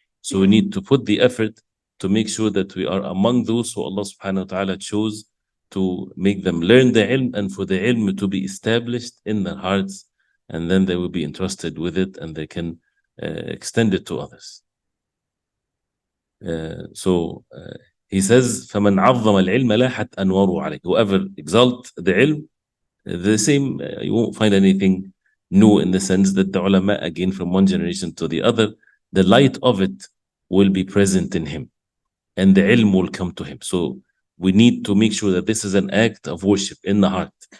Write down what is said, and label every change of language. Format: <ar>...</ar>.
<en>So we need to put the effort to make sure that we are among those who Allah subhanahu wa ta'ala chose to make them learn the ilm and for the ilm to be established in their hearts, and then they will be entrusted with it and they can extend it to others. So he says,</en> <ar>فَمَنْ عَظَّمَ الْعِلْمَ لَاحَتْ أَنْوَارُهُ عَلَيْهِ.</ar> <en>Whoever exalt the ilm, the same, you won't find anything new in the sense that the ulama, again, from one generation to the other, the light of it will be present in him and the ilm will come to him. So we need to make sure that this is an act of worship in the heart.</en>